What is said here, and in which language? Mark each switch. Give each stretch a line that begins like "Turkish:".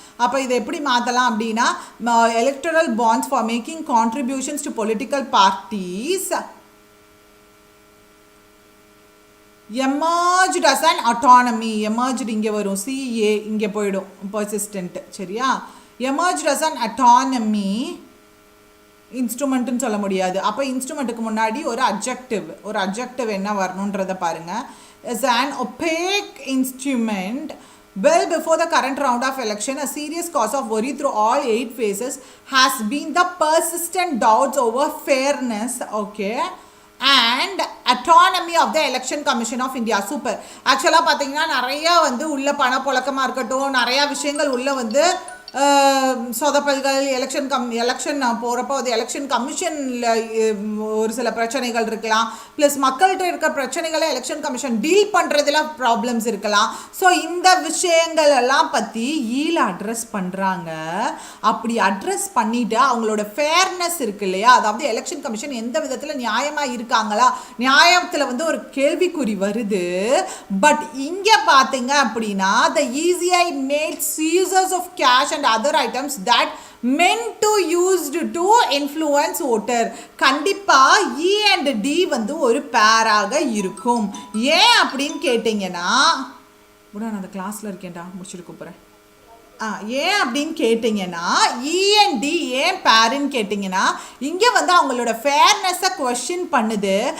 Tamil: அப்போ இதை எப்படி மாற்றலாம் அப்படின்னா, electoral bonds for making contributions to political parties emerged as an autonomy. Emerged இங்கே வரும், சிஏ இங்கே போயிடும், பர்சிஸ்டன்ட். சரியா? எமர்ஜ்ட் அஸ் அன் அட்டானமி இன்ஸ்ட்ருமெண்ட்டுன்னு சொல்ல முடியாது. அப்போ இன்ஸ்ட்ருமெண்ட்டுக்கு முன்னாடி ஒரு அப்ஜெக்டிவ் என்ன வரணுன்றதை பாருங்கள்.
English: Is an opaque instrument well before the current round of election, a serious cause of worry through all 8 phases has been the persistent doubts over fairness, okay, and autonomy of the election commission of India.
Tamil: Super. ஆக்சுவலாக பார்த்தீங்கன்னா நிறையா வந்து உள்ள பணப்புழக்கமாக இருக்கட்டும், நிறையா விஷயங்கள் உள்ள வந்து சொதப்பல்கள், எலெக்ஷன் போகிறப்போ அது எலெக்ஷன் கமிஷனில் ஒரு சில பிரச்சனைகள் இருக்கலாம். ப்ளஸ் மக்கள்கிட்ட இருக்கிற பிரச்சனைகளை எலெக்ஷன் கமிஷன் டீல் பண்ணுறதுல ப்ராப்ளம்ஸ் இருக்கலாம். ஸோ இந்த விஷயங்கள் எல்லாம் பற்றி ஈல அட்ரஸ் பண்ணுறாங்க. அப்படி அட்ரஸ் பண்ணிவிட்டு அவங்களோட ஃபேர்னஸ் இருக்கு இல்லையா, அதாவது எலெக்ஷன் கமிஷன் எந்த விதத்தில் நியாயமாக இருக்காங்களா, நியாயத்தில் வந்து ஒரு கேள்விக்குறி வருது. பட் இங்கே பார்த்தீங்க அப்படின்னா
English: the ECI made seizures of cash and other items that meant to used to influence voter.
Tamil: கண்டிப்பா E and D வந்து ஒரு பேராக இருக்கும். ஏன் அப்படின்னு கேட்டீங்கன்னா, நான் அந்த கிளாஸ்ல இருக்கேன்டா, முடிச்சுட்டு கூப்பிடுறேன். ஏன் அப்படின்னு கேட்டிங்கன்னா, இஎன்டி ஏன் பேருன்னு கேட்டிங்கன்னா, இங்கே வந்து அவங்களோட ஃபேர்னஸை கொஸ்டின் பண்ணுது.